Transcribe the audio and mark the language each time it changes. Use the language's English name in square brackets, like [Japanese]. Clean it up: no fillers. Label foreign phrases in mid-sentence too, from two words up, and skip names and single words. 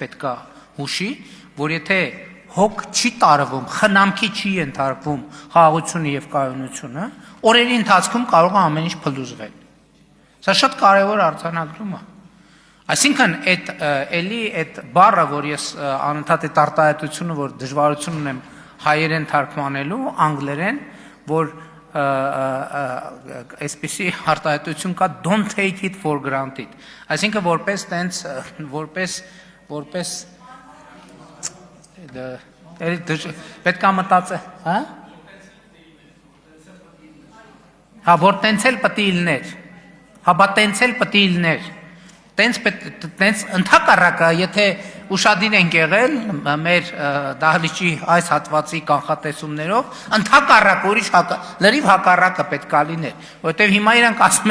[Armenian] պետք է հուշի, որ եթե հոգ չի տարվում, խնամքի չի ենթարկվում խաղաղությունը եւ կայունությունը, օրերի ընթացքում կարող է ամեն ինչ փլուզվել։ Սա շատ կարևոր արձանագրում է։ Այսինքն այդ բառը, որ ես անընդհատ այդ արտահայտությունը, որ դժվարություն ունեմ հայերեն թարգմանելու, անգլերեն, որ այսպիսի արտահայտություն կա, [English] don't take it for granted։ [Armenian] Այսինքն որպես տենց, որպես պետք է մտածել, հա? հա որ տենց էլ պետք է լիներ, հա բա տենց էլ պետք է լիներ, տենց ընդհակառակը, եթե ուշադիր ենք եղել մեր դահլիճի այս հատվածի կանխատեսումներով, ընդհակառակ ուրիշ լրիվ հակառակը պետք է լիներ, որովհետև հիմա իրանք ասում